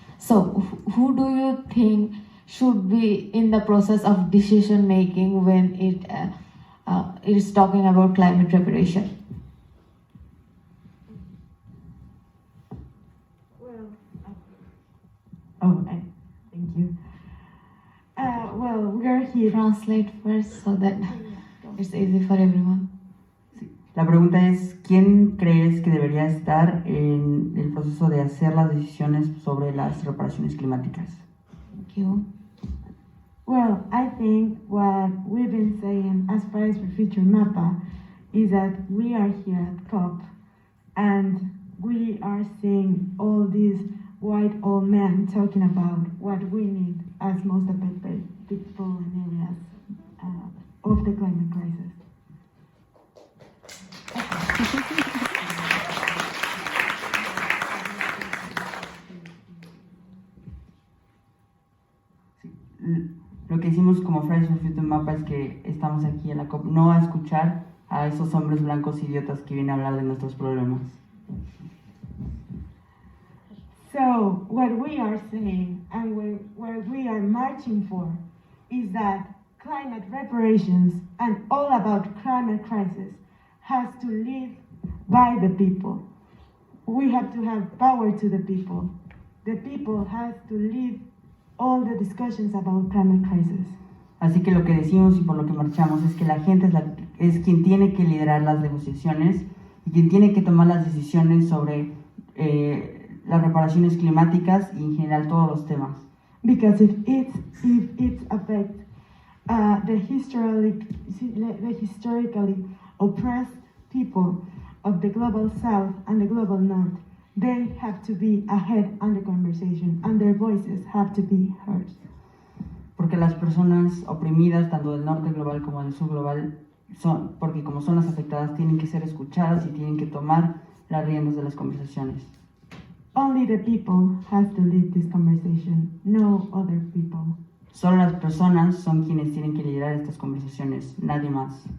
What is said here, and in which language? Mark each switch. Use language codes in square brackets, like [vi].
[en] So who do you think should be in the process of decision making when it is talking about climate reparation? Thank you. Well, we are here. Translate first so that it's easy for everyone. [es] La pregunta es, ¿quién crees que debería estar en el proceso de hacer las decisiones sobre las reparaciones climáticas? Thank you. [en] Well, I think what we've been saying as Fridays for Future MAPA is that we are here at COP and we are seeing all these white old men talking about what we need as most affected people in areas of the climate crisis. [es] Lo que hicimos como Fridays for Future MAPA es que estamos aquí en la COP no a escuchar a esos hombres blancos idiotas que vienen a hablar de nuestros problemas. [en] So what we are saying and what we are marching for is that climate reparations and all about climate crisis has to live by the people. We have to have power to the people. The people has to lead all the discussions about climate crisis. [es] Así que lo que decimos y por lo que marchamos es que la gente es quien tiene que liderar las negociaciones y quien tiene que tomar las decisiones sobre las reparaciones climáticas y en general todos los temas. [en] Because if it affects the historically oppressed people of the global south and the global north, they have to be ahead on the conversation and their voices have to be heard. [es] Porque las personas oprimidas, tanto del norte global como del sur global, porque como son las afectadas, tienen que ser escuchadas y tienen que tomar las riendas de las conversaciones. [en] Only the people has to lead this conversation, no other people. [es] Solo las personas son quienes tienen que liderar estas conversaciones, nadie más.